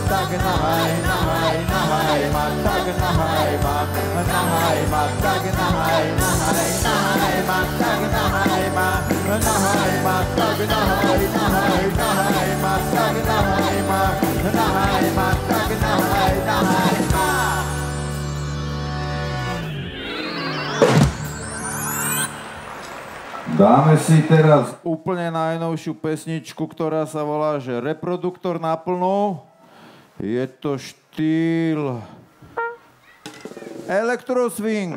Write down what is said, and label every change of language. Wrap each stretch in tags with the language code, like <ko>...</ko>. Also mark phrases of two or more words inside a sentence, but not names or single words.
<sk>nahaj ma, tak nahaj ma, nahaj ma, tak nahaj, nahaj ma, tak nahaj ma, nahaj ma, tak nahaj, nahaj ma, tak nahaj ma, nahaj ma, tak nahaj ma. Dáme si teraz úplne najnovšiu pesničku, ktorá sa volá, že Reproduktor naplno. Je to štýl elektroswing.</sk>